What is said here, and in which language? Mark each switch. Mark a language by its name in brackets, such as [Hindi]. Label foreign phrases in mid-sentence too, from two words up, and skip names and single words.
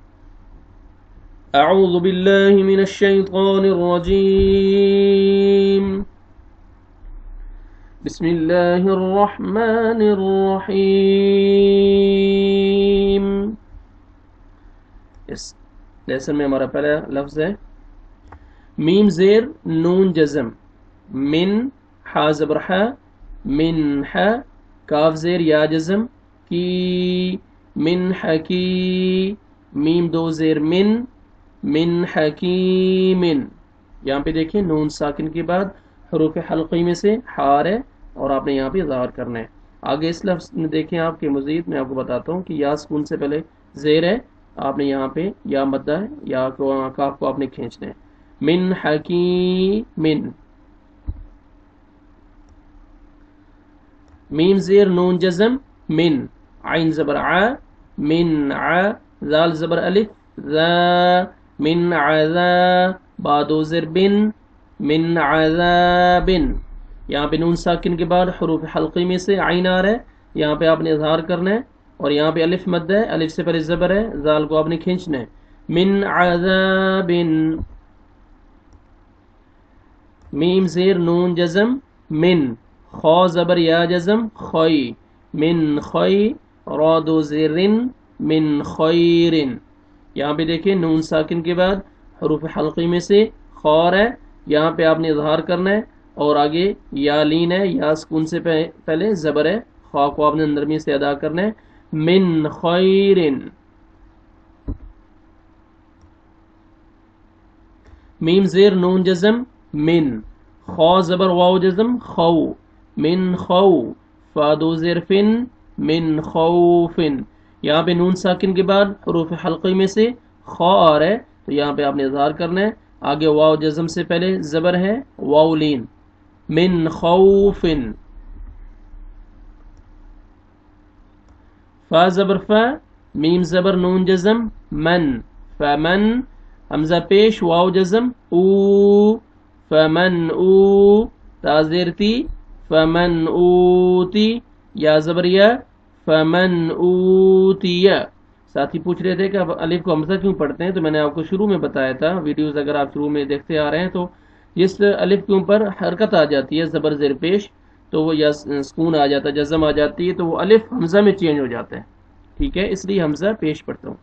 [Arabic] اعوذ باللہ من الشیطان الرجیم، بسم اللہ الرحمن الرحیم۔ [Urdu] اس لیسن میں ہمارا پہلا لفظ ہے میم زیر نون جزم، من حا زبر حا، من حا، کاف زیر یا جزم، کی، [Arabic] من حکی، [Urdu] میم دو زیر [Arabic] من حکیم۔ [Urdu] یہاں پہ دیکھیں نون ساکن کے بعد حروف حلقی میں سے حار ہے اور آپ نے یہاں پہ اظہار کرنا ہے۔ آگے اس لفظ میں دیکھیں آپ کے مزید میں آپ کو بتاتا ہوں کہ یا سکون سے پہلے زیر ہے، آپ نے یہاں پہ یا مدہ ہے، یا کاف کو آپ نے کھینچنا ہے۔ [Arabic] من حکیم، [Urdu] میم زیر نون جزم، من، عین زبر ع، [Arabic] من ع، [Urdu] ذال زبر الف، ذا، [Arabic] من عذا، [Urdu] بادو زر بن، [Arabic] من عذاب۔ [Urdu] یہاں پہ نون ساکن کے بعد حروف حلقی میں سے عین آ رہا ہے، یہاں پہ آپ نے اظہار کرنا ہے اور یہاں پہ الف مد ہے، الف سے پہلے زبر ہے، ذال کو آپ نے کھینچنا ہے۔ [Arabic] من عذاب، [Urdu] میم زیر نون جزم، من، خا زبر یا جزم، خوی، [Arabic] من خوی، [Urdu] را دو زرن، [Arabic] من خیر۔ [Urdu] یہاں پہ دیکھیں نون ساکن کے بعد حروف حلقی میں سے خار ہے، یہاں پہ آپ نے اظہار کرنا ہے اور آگے یا لین ہے، یا سکون سے پہلے زبر ہے، خا کو آپ نے نرمی سے ادا کرنا ہے۔ [Arabic] من خیر، [Urdu] میم زیر نون جزم، من، خا زبر واو جزم، خو، [Arabic] من خو، [Urdu] فا دو زیر فن، [Arabic] من خوف۔ [Urdu] یہاں پہ نون ساکن کے بعد حروف حلقی میں سے خا آ رہا ہے تو یہاں پہ آپ نے اظہار کرنا ہے، آگے واو جزم سے پہلے زبر ہے، واو لین، [Arabic] من خوف۔ [Urdu] فا زبر فا، میم زبر نون جزم، [Arabic] من، فمن، [Urdu] حمزہ پیش واو جزم، او، [Arabic] فمن او، [Urdu] تا زیر تی، [Arabic] فمن اوتی، [Urdu] یا زبر یا، [Arabic] فمن اوتی۔ [Urdu] ساتھی پوچھ رہے تھے کہ اب الف کو حمزہ کیوں پڑھتے ہیں، تو میں نے آپ کو شروع میں بتایا تھا، ویڈیوز اگر آپ شروع میں دیکھتے آ رہے ہیں تو جس الف کے اوپر حرکت آ جاتی ہے زبر زیر پیش تو وہ یا سکون آ جاتا ہے، جزم آ جاتی ہے تو وہ الف حمزہ میں چینج ہو جاتا ہے، ٹھیک ہے، اس لیے حمزہ پیش پڑھتا ہوں۔